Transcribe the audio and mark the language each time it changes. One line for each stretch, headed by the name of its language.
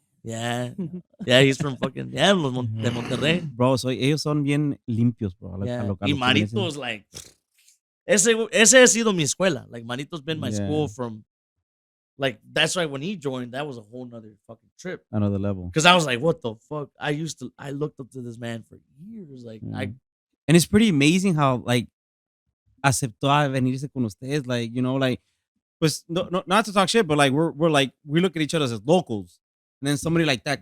English: Yeah, yeah, he's from fucking de Monterrey.
Spanish: Bro, ellos son bien limpios, bro. a
English: Yeah.
Spanish: lo Y que viene siendo. Marito's like, ese ha sido mi escuela.
English: Like Marito's been my Yeah. school from, like that's why when he joined, that was a whole nother fucking trip. Another level. Because I was like, what the fuck? I looked up to this man for years. Like, Yeah. And it's pretty amazing how, like, aceptó a venirse con ustedes. Like, you know, like, pues, no, not to talk shit, but like, we look at each other as locals. And then somebody like that.